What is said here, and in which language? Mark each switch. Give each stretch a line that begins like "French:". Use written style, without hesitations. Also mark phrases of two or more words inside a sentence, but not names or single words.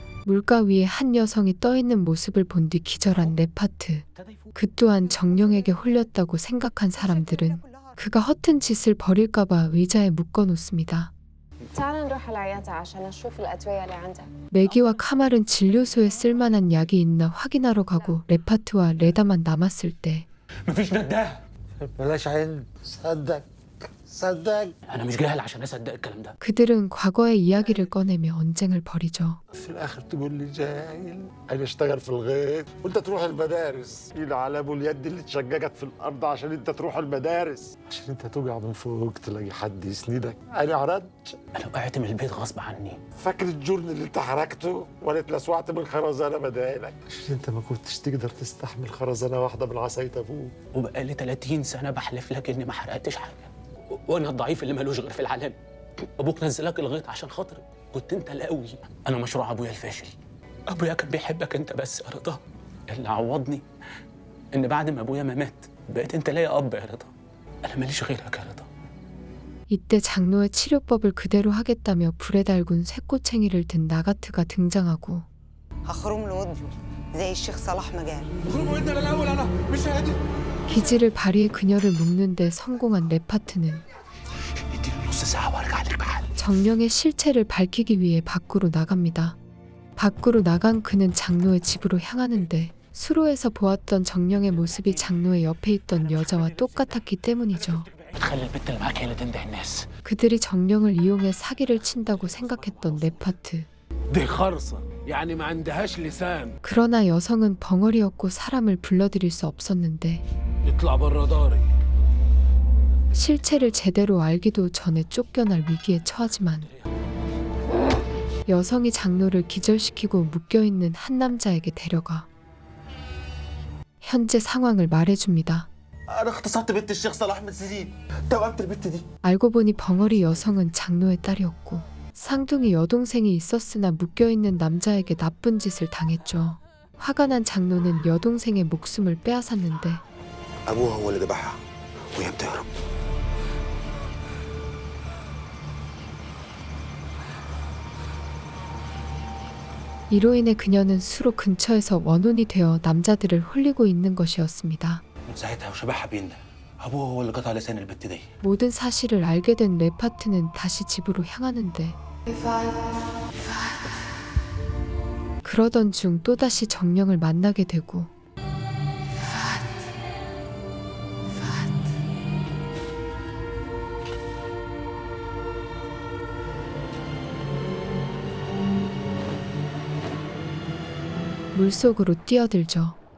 Korean: 물가 위에 한 여성이 떠있는 모습을 본 뒤 기절한 레파트. 그 또한 정령에게 홀렸다고 생각한 사람들은 그가 허튼 짓을 벌일까봐 의자에 묶어놓습니다.
Arabic: تعال نروح على العيادة عشان نشوف الأدوية اللي عندك.
Korean: 매기와 카말은 진료소에 쓸만한 약이 있나 확인하러 가고 레파트와 레다만 남았을 때
Arabic: مفيش نداه. بلاش عند صدق صدق انا مش جاهل عشان اصدق الكلام ده.
Korean: 그들은 과거의 이야기를 꺼내며 언쟁을 벌이죠.
Arabic: في الاخر تقول لي جاهل انا اشتغل في الغيط وانت تروح المدارس مين على ابو اليد اللي اتشققت في الارض عشان انت تروح المدارس عشان انت توقع من فوق تلاقي حد يسندك انا عرضت انا وقعت من البيت غصب عني. فاكر الجرن اللي انت حركته ولا اتلسوعت من خرزانه بدالك عشان انت ما كنتش تقدر تستحمل خرزانه واحده من عصايه ابوك وبقالي 30 سنه بحلف لك اني ما حرقتش حاجه، وانا الضعيف اللي مالوش غير في العالم. ابوك نزلك الغيط عشان خاطرك، كنت انت القوي. انا مشروع ابويا الفاشل. ابويا كان بيحبك انت بس يا رضا. اللي عوضني ان بعد ما ابويا ما مات بقيت انت ليا اب يا رضا. انا ماليش غيرك يا رضا.
Korean: 이때 장로의 치료법을 그대로 하겠다며 불에 달군 쇠꼬챙이를 든 나가트가 등장하고
Arabic: هخرم له ودنه زي الشيخ صلاح ما قال. اخرجوا انت الاول انا مش قادر.
Korean: 기지를 발휘해 그녀를 묶는데 성공한 레파트는 정령의 실체를 밝히기 위해 밖으로 나갑니다. 밖으로 나간 그는 장로의 집으로 향하는데 수로에서 보았던 정령의 모습이 장로의 옆에 있던 여자와 똑같았기 때문이죠. 그들이 정령을 이용해 사기를 친다고 생각했던 레파트.
Arabic: دي خرصة يعني ما عندهاش لسان.
Korean: 그러나 여성은 벙어리였고 사람을 불러들일 수 없었는데
Arabic: يطلع برا داري.
Korean: 실체를 제대로 알기도 전에 쫓겨날 위기에 처하지만 여성이 장로를 기절시키고 묶여있는 한 남자에게 데려가 현재 상황을 말해줍니다.
Arabic: انا اغتصبت بنت الشيخ صلاح من سنين توأمت البنت دي.
Korean: 알고 보니 벙어리 여성은 장로의 딸이었고 쌍둥이 여동생이 있었으나 묶여있는 남자에게 나쁜 짓을 당했죠. 화가 난 장로는 여동생의 목숨을 빼앗았는데
Arabic: ابوها هو اللي ذبحها وهي بتهرب.
Korean: 이로 인해 그녀는 수로 근처에서 원혼이 되어 남자들을 홀리고 있는 것이었습니다.
Arabic: من ساعتها وشبحها بينا ابوه هو اللي قطع لسان البت دي.
Korean: 모든 사실을 알게 된 레파트는 다시 집으로 향하는데 그러던 중 또다시 정령을 만나게 되고 물속으로 뛰어들죠.